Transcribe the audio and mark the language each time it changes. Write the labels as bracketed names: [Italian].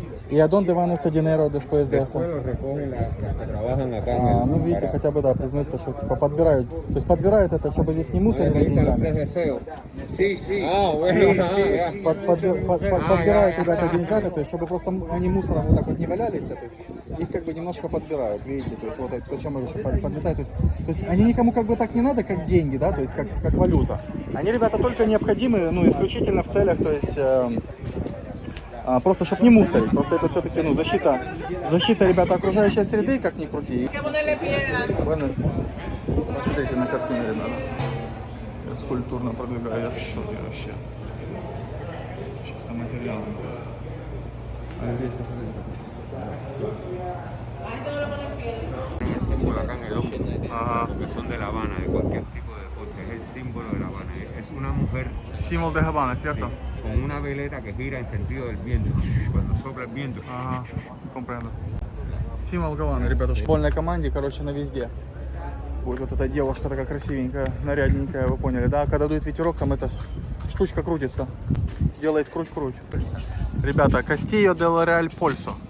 [Spanish] ¿Y a dónde van este dinero después de esto? Después lo recogen las que trabajan acá. [Russian] Ну, видите, хотя бы, да, признаются, что типа подбирают. То есть подбирают это, чтобы здесь не мусорили деньгами. [Spanish] Sí, sí. Ah, bueno. [Russian] Подбирают ребята деньжата, то есть, чтобы просто они мусором вот так вот не валялись, то есть, их как бы немножко подбирают, видите, то есть, вот это, то, чем мы что подметают, то есть, они никому как бы так не надо, как деньги, да, то есть, как валюта. Они, ребята, только необходимы, ну, исключительно в целях, то есть, просто чтобы не мусорить, просто это все-таки, ну, защита, ребята, окружающей среды, как ни крути. [Spanish] Buenas. [Russian] Посмотрите на картину, ребята. Я скульптурно продвигаю, я в шоке вообще. Чисто материал. А здесь посмотрите. [Spanish] El símbolo acá en el ojo, [Russian] Ага. [Spanish] que son de La Habana, de cualquier tipo de deporte, es el símbolo de La Habana. Es una mujer [Russian] Символ [Spanish] de Habana, ¿cierto? con una veleta que gira en sentido del viento, cuando sopla el viento. [Russian] Ага, [Spanish] comprendo. [Russian] Символ Гаваны, ребята, в школьной команде, короче, на везде. Будет вот эта девушка такая красивенькая, нарядненькая, вы поняли, да? Когда дует ветерок, там эта штучка крутится, делает круть-круть. Ребята, Кастильо дель Реаль Польсо.